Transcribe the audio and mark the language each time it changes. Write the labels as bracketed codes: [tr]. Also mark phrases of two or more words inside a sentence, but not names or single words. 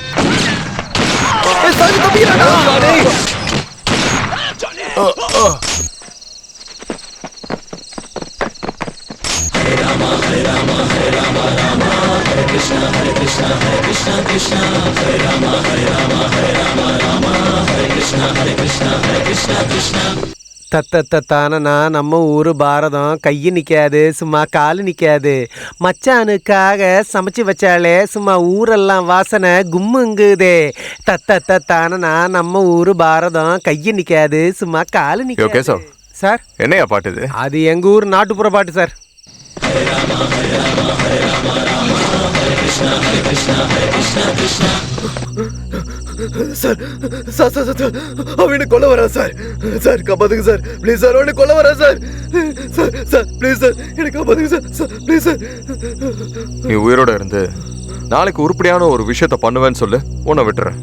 [ta] சாஜி தப்பிடா. [sa] हरे राम हरे राम हरे राम राम हरे कृष्ण हरे कृष्ण कृष्ण हरे राम हरे राम हरे राम राम हरे कृष्ण हरे कृष्ण कृष्ण Hare Rama Hare Rama Hare Rama Rama Hare Krishna Hare Krishna Krishna. [ta] தத்தத்தானா நம்ம ஊரு பாரதம் கையை நிக்காது, சும்மா காலு நிக்காது. மச்சானுக்காக சமைச்சு வச்சாலே சும்மா ஊரெல்லாம் வாசனை கும்முங்குதே. தத்தத்தானா நம்ம ஊரு பாரதம் கையை நிக்காது, சும்மா காலு நிக்காது. சார் என்னையா பாட்டு இது? அது எங்க ஊர் நாட்டுப்புற பாட்டு சார். [sa] हरे राम हरे राम हरे राम राम हरे कृष्ण कृष्ण कृष्ण Krishna. [ta] சார் சார் சார் சார் அவனை கொல்ல வரா சார். சார் காப்பாத்துங்க சார் ப்ளீஸ் சார். அவனை கொல்ல வரா சார். சார் சார் ப்ளீஸ் சார் எனக்கு காப்பாத்துங்க சார். சார் ப்ளீஸ் சார். நீ உயிரோட இருந்து நாளைக்கு உருப்படியான ஒரு விஷயத்த பண்ணுவேன்னு சொல்லு, உன்னை விட்டுறேன்.